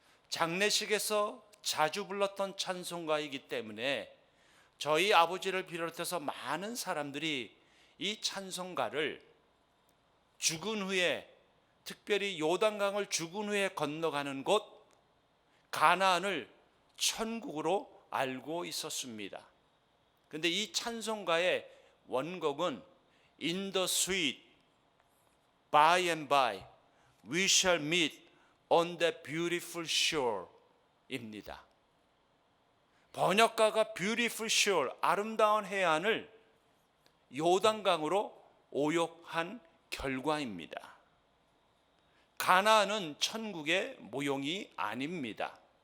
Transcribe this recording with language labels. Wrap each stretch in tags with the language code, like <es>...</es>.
<ko>장례식에서 자주 불렀던 찬송가이기 때문에 저희 아버지를 비롯해서 많은 사람들이 이 찬송가를 죽은 후에, 특별히 요단강을 죽은 후에 건너가는 곳 가나안을 천국으로 알고 있었습니다. 그런데 이 찬송가의 원곡은</ko> <en>In the sweet by and by we shall meet on that beautiful shore</en> <ko>입니다. 번역가가</ko> <en>beautiful shore,</en> <ko>아름다운 해안을 요단강으로 오역한 결과입니다. 가나안은 천국의 모형이 아닙니다.</ko>